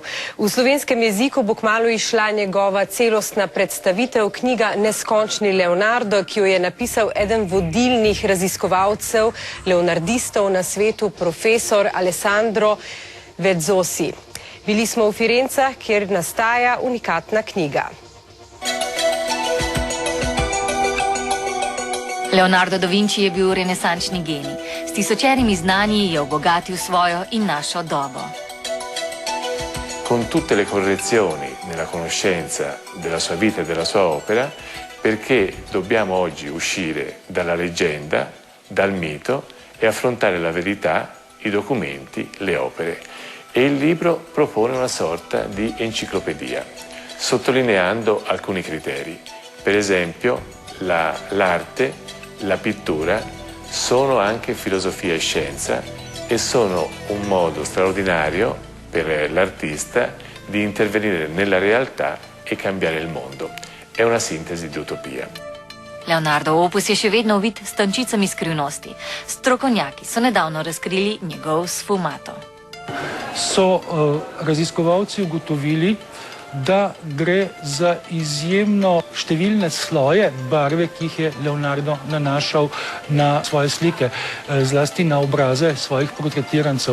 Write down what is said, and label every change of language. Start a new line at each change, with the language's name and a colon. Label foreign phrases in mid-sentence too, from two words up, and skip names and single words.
Slovenian: V slovenskem jeziku bo kmalu izšla njegova celostna predstavitev, knjiga Neskončni Leonardo, ki jo je napisal eden vodilnih raziskovalcev leonardistov na svetu, profesor Alessandro Vezzosi. Bili smo v Firencah, kjer nastaja unikatna knjiga. Leonardo da Vinci je bil renesančni genij. S tisočerimi znanji je obogatil svojo in našo dobo.
Italian: Con tutte le correzioni nella conoscenza della sua vita e della sua opera, perché dobbiamo oggi uscire dalla leggenda, dal mito e affrontare la verità, i documenti, le opere. E il libro propone una sorta di enciclopedia, sottolineando alcuni criteri. Per esempio, l'arte, la pittura sono anche filosofia e scienza e sono un modo straordinario per l'artista di intervenire nella realtà e cambiare il mondo. È una sintesi di utopia.
Slovenian: Leonardo opus je še vedno ovit s tančicami skrivnosti. Strokovnjaki so nedavno razkrili njegov sfumato. Raziskovalci ugotovili, da gre za izjemno številne sloje barve, ki jih je Leonardo nanašal na svoje slike, zlasti na obraze svojih portretirancev.